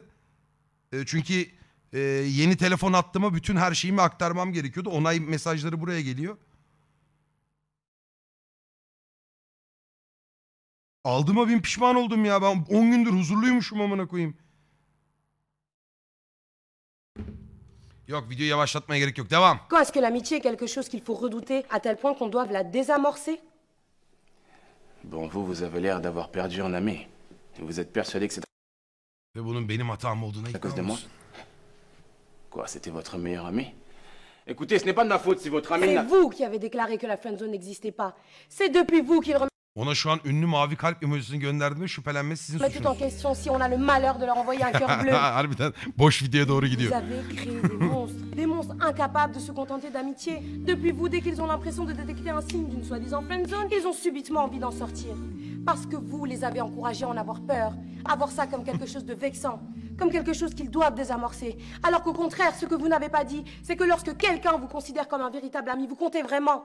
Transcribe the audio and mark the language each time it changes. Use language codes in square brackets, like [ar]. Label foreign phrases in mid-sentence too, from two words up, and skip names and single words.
[tr] Çünkü yeni telefon attığıma bütün her şeyimi aktarmam gerekiyordu. Onay mesajları buraya geliyor. Aldığıma bin pişman oldum ya. Ben 10 gündür huzurluymuşum amına koyayım. Yok videoyu yavaşlatmaya gerek yok. Devam. [fr] Est-ce que l'amitié est quelque chose qu'il faut redouter à tel point qu'on doive la désamorcer? Bon, vous avez l'air d'avoir perdu un ami. Vous êtes persuadé que c'est [tr] Ve bunun benim hatam olduğuna [fr] à cause de [tr] ikna [fr] moi? [tr] olsun. [fr] Quoi, c'était votre meilleur ami? Écoutez, ce n'est pas de ma faute si votre ami C'est n'a... vous qui avez déclaré que la friendzone n'existait pas. C'est depuis vous qu'il remet [tr] Ona şu an ünlü mavi kalp emojisini gönderdiğimde şüphelenmesi sizin [fr] tout en [tr] suçunuz. [fr] question si on a le malheur de leur envoyer un cœur bleu. [tr] Harbiden boş videoya doğru [fr] Vous [tr] gidiyor. [fr] avez créé des monstres incapables de se contenter d'amitié. Depuis vous, dès qu'ils ont l'impression de détecter un signe d'une soi-disant friendzone, ils ont subitement envie d'en sortir. Parce que vous les avez encouragés à en avoir peur, à voir ça comme quelque chose de vexant, comme quelque chose qu'ils doivent désamorcer. Alors qu'au contraire, ce que vous n'avez pas dit, c'est que lorsque quelqu'un vous considère comme un véritable ami, vous comptez vraiment.